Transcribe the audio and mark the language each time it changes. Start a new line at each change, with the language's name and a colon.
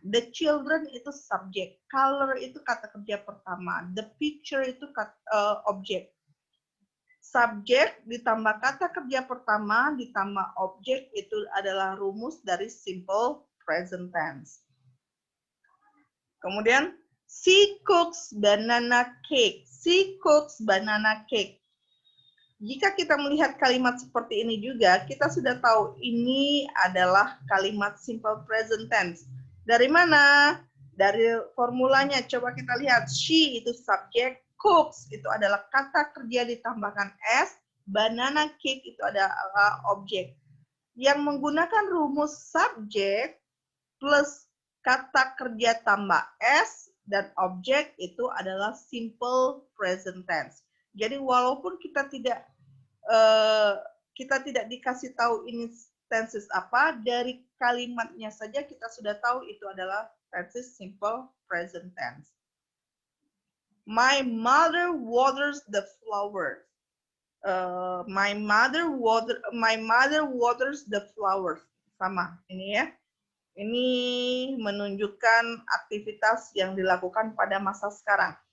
Indonesian: The children itu subjek, color itu kata kerja pertama, the picture itu objek. Subjek ditambah kata kerja pertama ditambah objek itu adalah rumus dari simple present tense. Kemudian,
English: she cooks banana cake. She cooks banana cake.
Indonesian: Jika kita melihat kalimat seperti ini juga, kita sudah tahu ini adalah kalimat simple present tense. Dari mana? Dari formulanya. Coba kita lihat. She itu subjek, cooks itu adalah kata kerja ditambahkan s, banana cake itu adalah objek. Yang menggunakan rumus subjek plus kata kerja tambah s dan objek itu adalah simple present tense. Jadi walaupun kita tidak dikasih tahu ini tenses apa, dari kalimatnya saja kita sudah tahu itu adalah tenses simple present tense.
English: My mother waters the flowers. My mother waters the flowers.
Indonesian: Sama ini ya. Ini menunjukkan aktivitas yang dilakukan pada masa sekarang.